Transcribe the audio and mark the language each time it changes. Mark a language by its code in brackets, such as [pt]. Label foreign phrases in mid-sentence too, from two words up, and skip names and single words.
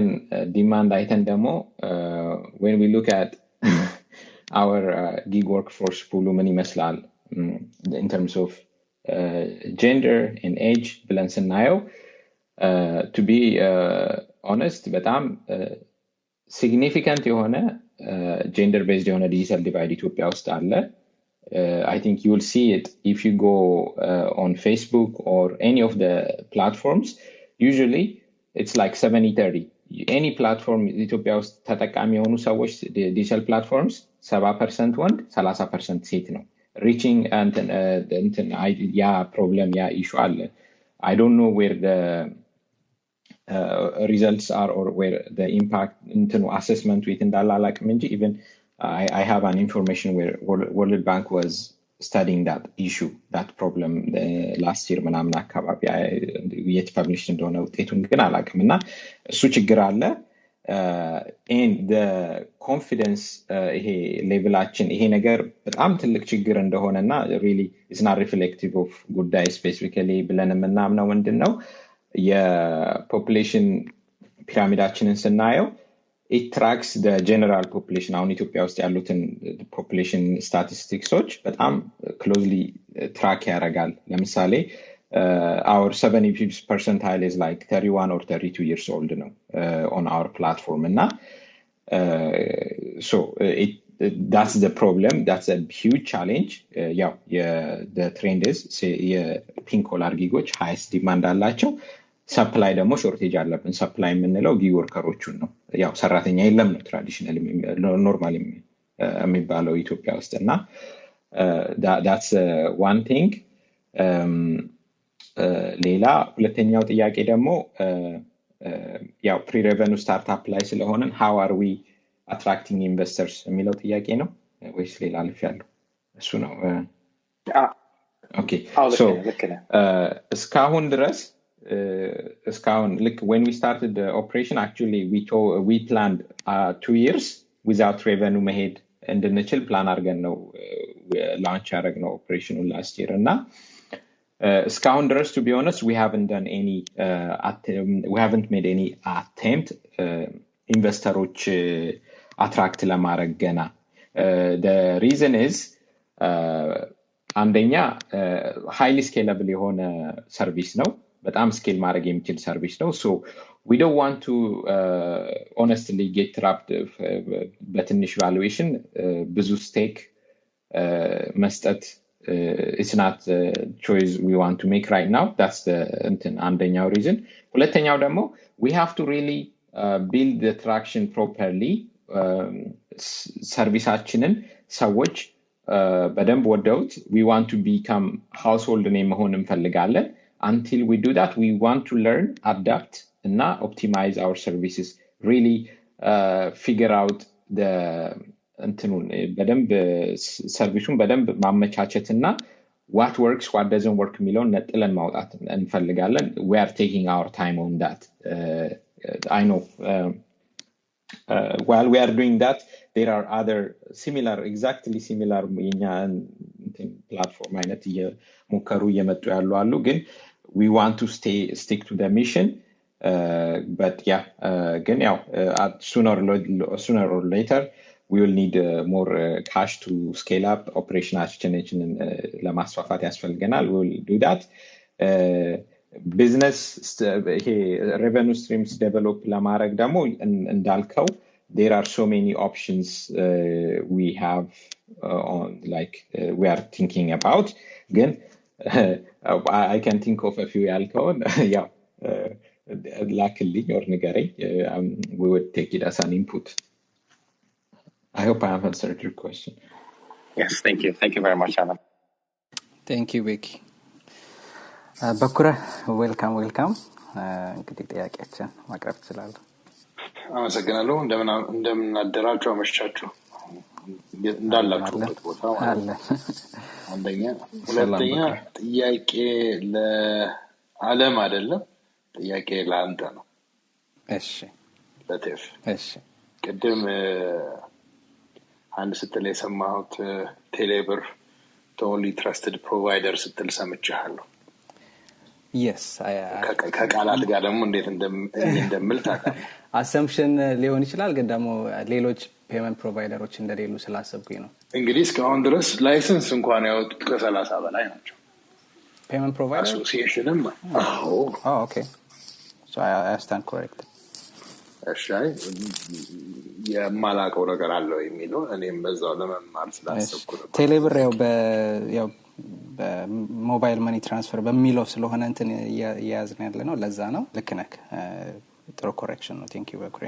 [am] ዲማንድ አይተን ደግሞ [en] when we look at our gig workforce pool [am] ምን ይመስላል [en] in terms of gender and age ብለን [am] ስናየው [en] to be honest [am] በጣም significant የሆነ [en] gender based [am] የሆነ [en] digital divide [am] ኢትዮጵያ ውስጥ አለ [en] I think you will see it if you go on Facebook or any of the platforms usually it's like 70-30 any platform [am] ኢትዮጵያ ውስጥ ተጠቃሚ የሆኑ ሰዎች [en] digital platforms 70% [am] ወንድ 30% ሴት ነው [en] reaching and [am] ያ problem ያ issue አለ [en] I don't know where the results are or where the impact into assessment with indalala community even I have an information where World Bank was studying that issue that problem last year [am] ምናምን አካባቢ [en] yet published [am] እንደሆነ ውጤቱን ግን አላውቅም እና እሱ ችግር አለ and [en] the confidence [am] ይሄ ሌቭላችን ይሄ ነገር በጣም ትልቅ ችግር እንደሆነና [en] really is not reflective of Goodday specifically [am] ብለን የምናምነው ምንድነው የፖፑሌሽን ፒራሚዳችንን ስናየው [en] it tracks the general population [am] አሁን ኢትዮጵያ ውስጥ ያሉትን [en] population statisticsዎች በጣም closely track [am] ያደርጋል ለምሳሌ [en] our 70th percentile is like 31 or 32 years old ነው on our platform እና so that's the problem that's a huge challenge the trend is pink collar [am] gigoች highest demand አላቸው ሰፕላይ ደግሞ ሾርቴጅ አለብን ሰፕላይ የምንለው ጊግ ወርከሮቹን ነው ያው ሰራተኛ የለም ነው [en] traditionally normally [am] የሚባለው ኢትዮጵያ ውስጥ እና [en] that's one thing [am] ሌላ ሁለተኛው ጥያቄ ደግሞ ያው pre-revenue startup ላይ ስለሆነን how are we attracting investors የሚለው ጥያቄ ነው ወይስ ሌላ አልፍ ያለው እሱ ነው [en] okay so [am] እስካሁን ድረስ [en] when we started the operation actually we planned 2 years without revenue [am] መሄድ እንድንችል ፕላን አድርገን ነው [en] launch ያደረግነው operation last year [am] እና እስካሁን ድረስ [en] to be honest we haven't made any attempt [am] ኢንቨስተሮች አትራክት ለማድረግ ገና [en] the reason is አንደኛ highly scalable [am] የሆነ ሰርቪስ ነው በጣም ስኬል ማድረግ የሚችል ሰርቪስ ነው [en] so we don't want to honestly get trapped በትንሽ valuation ብዙ stake መስጠት it's not a choice we want to make right now that's the አንደኛው reason ሁለተኛው ደግሞ we have to really build the traction properly [am] ሰርቪሳችንን ሰዎች በደንብ ወደውት [en] we want to become household name [am] መሆን እንፈልጋለን [en] until we do that we want to learn adapt and optimize our services really figure out the [am] በደንብ ሰርቪሱን በደንብ ማመቻቸትና [en] what works what doesn't work [am] የሚለውን ነጥለን ማውጣት [en] እንፈልጋለን we are taking our time on that I know while we are doing that, there are other exactly similar platform [am] አይነት ሙከሩ እየመጡ ያሉ አሉ ግን [en] we want to stick to the mission but yeah [am] ግን ያው [en] sooner or later we will need more cash to scale up operationalization [am] ለማስፋፋት ያስፈልገናል [en] we will do that business revenue streams develop [am] ለማድረግ ደግሞ እንዳልከው [en] there are so many options we have we are thinking about again I can think of a few alcohol yeah luckily or negare we would take it as an input I hope I have answered your question yes thank you very much Alan thank you [am] Vicky bakura welcome እንግዲህ ጥያቄያችን ማቅረብ ትችላለህ አመሰግናለሁ እንደምን አደራችሁ አመሻችሁ እንዳላችሁበት ቦታ ማለት አንደኛ ሁለተኛ ጥያቄ ለዓለም አይደለም ጥያቄ ለአንተ ነው እሺ ለቴፍ እሺ ቅድም አንድ ስትል የሰማሁት ቴሌብር [en] only trusted provider [am] ስትል ሰምቻለሁ [en] yes [am] ከቃላት ጋር ደግሞ እንዴት እንደምል ታውቃለህ assumption ሊሆን ይችላል ግን ደግሞ ሌሎች [en] payment providers [am] እንደሌሉ ስላሰብኩኝ ነው እንግዲህ እስካሁን ድረስ ላይሰንስ እንኳን ያወጡት ከ30 በላይ ናቸው [en] payment provider [am] አሶሲዬሽንም [en] okay so I stand correct [am] እሺ የማላቀው ነገር አለው የሚለው እኔም በዛው ለመማር ስላሰብኩ ነው ቴሌብር ያው በሞባይል [en] money transfer [am] በሚለው ስለሆነ እንትን ያያዝን ያለ ነው ለዛ ነው ልክ ነህ ጥሩ ኮሬክሽን ነው [en] thank you [am] በኩሬ